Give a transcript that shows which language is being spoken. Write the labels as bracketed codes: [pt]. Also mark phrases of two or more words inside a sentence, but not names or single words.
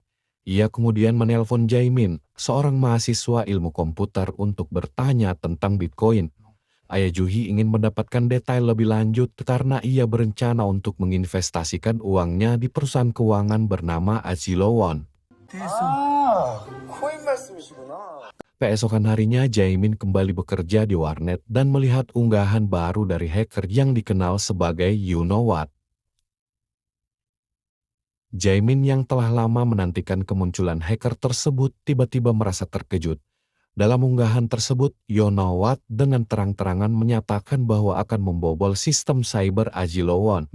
[id] Ia kemudian menelpon Jaemin, seorang mahasiswa ilmu komputer untuk bertanya tentang Bitcoin. Ayah Juhi ingin mendapatkan detail lebih lanjut karena ia berencana untuk menginvestasikan uangnya di perusahaan keuangan bernama Azilowon. [ko] 코인 말씀이시구나. [id] Keesokan harinya Jaemin kembali bekerja di warnet dan melihat unggahan baru dari hacker yang dikenal sebagai You Know What. Jaemin yang telah lama menantikan kemunculan hacker tersebut tiba-tiba merasa terkejut. Dalam unggahan tersebut, You Know What dengan terang-terangan menyatakan bahwa akan membobol sistem cyber Azilowon.